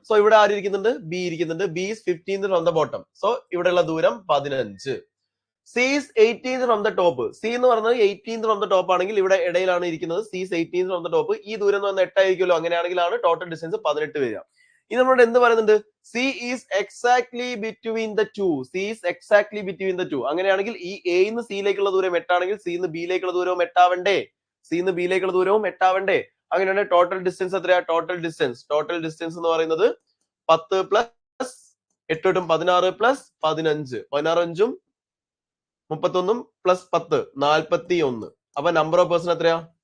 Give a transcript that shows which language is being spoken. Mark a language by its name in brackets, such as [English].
[Malayalam] So ഇവിടെ ആര് ഇരിക്കുന്നുണ്ട്? B ഇരിക്കുന്നുണ്ട്. [English] B is 15th from the bottom. [Malayalam] So ഇവിടെയുള്ള ദൂരം 15. [English] C is 18th from the top. [Malayalam] C എന്ന് പറയുന്നത് 18th from the top ആണെങ്കിൽ ഇവിടെ ഇടയിലാണ് ഇരിക്കുന്നത്. [English] C is 18th from the top. [Malayalam] ഈ ദൂരം എന്ന് പറഞ്ഞാൽ 8 ആയിരിക്കുമല്ലോ. അങ്ങനെയാണെങ്കിലാണ് ടോട്ടൽ ഡിസ്റ്റൻസ് 18 വരിക. ഇനി നമ്മളോട് എന്ത് പറയുന്നുണ്ട്? [English] C is exactly between the two. C is exactly between the two. [Malayalam] അങ്ങനെയാണെങ്കിൽ ഈ A നിന്ന് C ലേക്കുള്ള ദൂരം 8 ആണെങ്കിൽ C നിന്ന് B ലേക്കുള്ള ദൂരവും 8 ആവണ്ടേ? C നിന്ന് B ലേക്കുള്ള ദൂരവും 8 ആവണ്ടേ? അങ്ങനെയാണെങ്കിൽ ടോട്ടൽ ഡിസ്റ്റൻസ് എത്രയാ? ടോട്ടൽ ഡിസ്റ്റൻസ് എന്ന് പറയുന്നത് 10 പ്ലസ് 8 ട്ടും 16 പ്ലസ് 15. 16 31 പ്ലസ് 10 41. അപ്പൊ നമ്പർ ഓഫ് പേഴ്സൺ എത്രയാ?